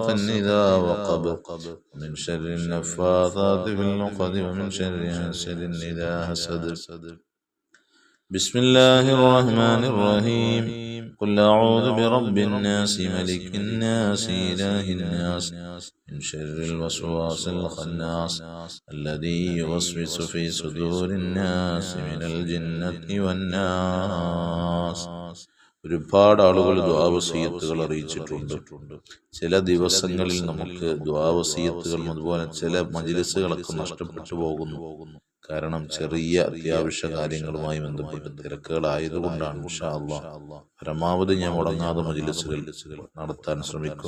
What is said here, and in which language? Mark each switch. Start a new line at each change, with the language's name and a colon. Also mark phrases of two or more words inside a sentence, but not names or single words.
Arabic: إذا وقب ومن شر النفاثات في العقد ومن شر حاسد إذا حسد بسم الله الرحمن الرحيم قل أعوذ برب الناس ملك الناس إله الناس من شر الوسواس الخناس الذي يوسوس في صدور الناس من الجنة والناس.
Malayalam: ഒരുപാട് ആളുകൾ ദുആവസിയത്തുകൾ അറിയിച്ചിട്ടുണ്ട്. ചില ദിവസങ്ങളിൽ നമുക്ക് ദുആവസിയത്തുകൾ അതുപോലെ ചില മജ്‌ലിസുകളൊക്കെ നഷ്ടപ്പെട്ടു പോകുന്നു. കാരണം ചെറിയ അത്യാവശ്യ കാര്യങ്ങളുമായി ബന്ധപ്പെട്ട തിരക്കുകളായതുകൊണ്ടാണ്.
Arabic: إن شاء الله
Malayalam: പരമാവധി ഞാൻ മുടങ്ങാതെ മജ്‌ലിസുകൾ നടത്താൻ ശ്രമിക്കും.